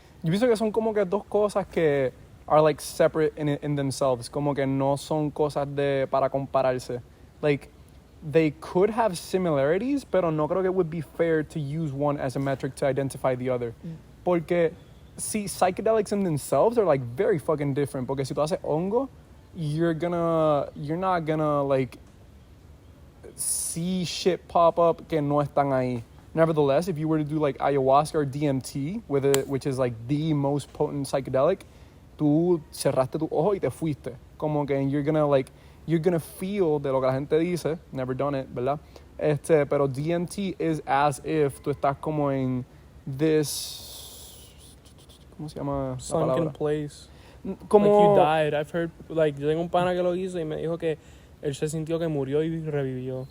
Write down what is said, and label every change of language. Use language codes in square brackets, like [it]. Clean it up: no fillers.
[es] Yo pienso que son como que dos cosas que [en] are like separate in themselves, [es] como que no son cosas para compararse. Like, [en] they could have similarities, [es] pero no creo que [en] it would be fair to use one as a metric to identify the other. Porque, see, psychedelics in themselves are like very fucking different. [es] Porque si tú haces hongo, [en] you're not gonna like see shit pop up [es] que no están ahí. [en] Nevertheless, if you were to do like ayahuasca or DMT, which is like the most potent psychedelic, [es] tú cerraste tu ojo y te fuiste. Como que [en] you're gonna feel [es] de lo que la gente dice, [en] never done it, [es] ¿verdad? Pero DMT [en] is as if [es] tú estás como en this, ¿cómo se llama? [en] Sunken place. [es] Como [en] like you died. I've heard, like, [es] yo tengo un pana que lo hizo y me dijo que él se sintió que murió y revivió.